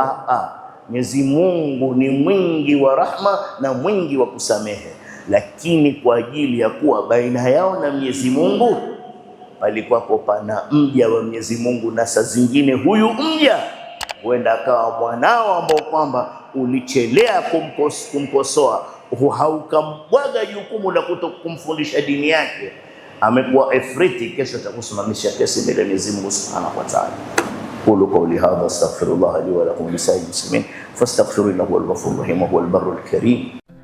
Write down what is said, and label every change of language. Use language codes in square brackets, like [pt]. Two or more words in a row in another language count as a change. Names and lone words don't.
[sw] Mwenyezi Mungu ni mwingi wa rahma na mwingi wa kusamehe, lakini kwa ajili ya kuwa baina yao na Mwenyezi Mungu palikuwa pana mja wa Mwenyezi Mungu, na saa zingine huyu mja huenda akawa mwanao ambao kwamba ulichelea kumkosoa, haukambwaga jukumu la kutokumfundisha dini yake, amekuwa efriti, kesho atakusimamisha kesi mbele ya Mwenyezi Mungu [ar] سبحانه وتعالى. أقول قولي هذا أستغفر الله لي ولكم لسائر المسلمين فاستغفروه إنه هو الغفور الرحيم وهو البر الكريم.